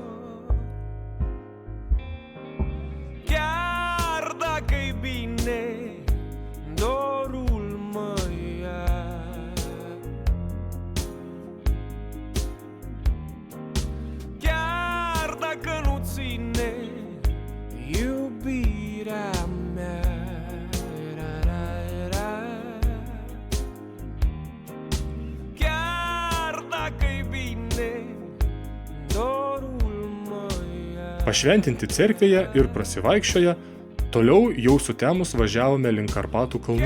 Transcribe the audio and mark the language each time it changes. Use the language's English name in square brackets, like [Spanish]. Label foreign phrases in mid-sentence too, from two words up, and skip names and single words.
[Romanian] Chiar dacă-i bine, dorul mă ia. Chiar dacă nu ține iubirea mea. [Lithuanian] Pašventinti cerkvėje ir prasivaikščioję, toliau jau sutemus važiavome link Karpatų kalnų.